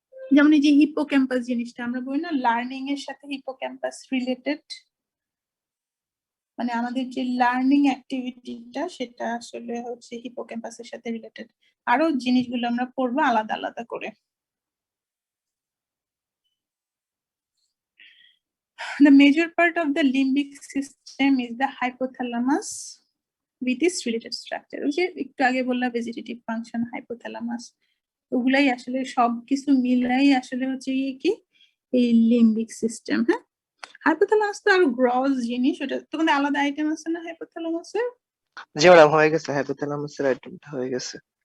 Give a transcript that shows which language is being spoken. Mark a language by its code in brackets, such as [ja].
[bn] যেমন এই যে হিপোক্যাম্পাস জিনিসটা, আমরা বলি না লার্নিং এর সাথে হিপোক্যাম্পাস রিলেটেড, মানে আমাদের যে লার্নিং অ্যাক্টিভিটিটা সেটা আসলে হচ্ছে হিপোক্যাম্পাসের সাথে রিলেটেড। আরো জিনিসগুলো আমরা পড়বো আলাদা আলাদা করে। [en] The major part of the limbic system is the hypothalamus with its related structure. [bn] ওই যে একটু আগে বললাম ভেজিটেটিভ ফাংশন, হাইপোথ্যালামাস, ওগুলাই আসলে সবকিছু মিলাই আসলে হচ্ছে কি এই লিম্বিক সিস্টেম। হ্যাঁ, হাইপোথ্যালামাস তো আরো গ্রস জিনিস, ওটা তোমাদের আলাদা আইটেম আছে না হাইপোথ্যালামাসের? জি ম্যাডাম, হয়ে গেছে, হাইপোথ্যালামাসের আইটেমটা হয়ে গেছে।